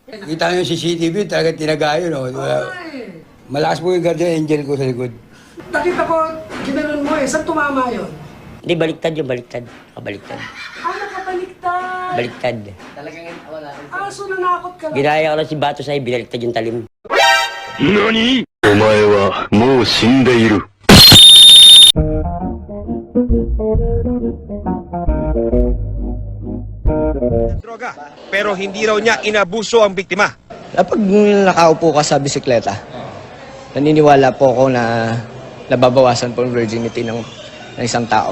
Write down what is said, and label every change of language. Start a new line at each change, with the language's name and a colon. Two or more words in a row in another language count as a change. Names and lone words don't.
Filipino: Kita nyo yung CCTV, talaga tinagayo, no? Malakas po yung
English: guardian angel
Filipino: ko sa likod. Nakita ko, ginanon mo saan tumama yun? Hindi, baliktad yung baliktad. Nakabaliktad. Nakabaliktad. Baliktad. So nanakot ka lang. Ginaya ko lang si Bato sa'yo, binaliktad yung talim.
Japanese: NANI?! お前はもう死んでいる。
Filipino: droga, pero hindi raw niya inabuso ang biktima. Kapag nakaupo ka sa bisikleta, naniniwala po ako na nababawasan po ang virginity ng isang tao.